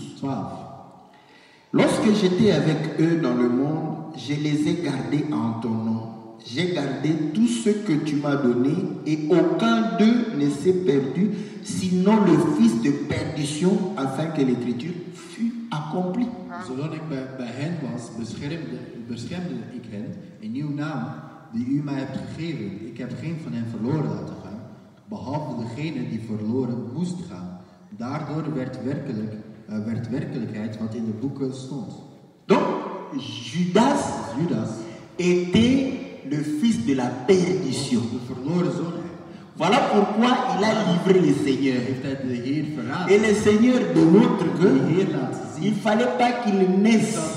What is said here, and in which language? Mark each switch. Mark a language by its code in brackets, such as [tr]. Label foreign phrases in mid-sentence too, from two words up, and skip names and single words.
[fr] Lorsque j'étais avec eux dans le monde, je les ai gardés en ton nom. J'ai gardé tout ce que tu m'as donné et aucun d'eux ne s'est perdu, sinon le fils de perdition, afin que l'écriture fût accomplie. [nl] Zolang ik bij hen was, beschermde ik hen in uw naam die u mij hebt gegeven. Ik heb geen van hen verloren laten gaan, behalve degene die verloren moest gaan. Daardoor werd werkelijkheid wat in de boeken stond. [fr] Donc, Judas était le fils de la perdition. Voilà pourquoi il a livré le Seigneur. Et le Seigneur démontre qu'il ne fallait pas qu'il naisse.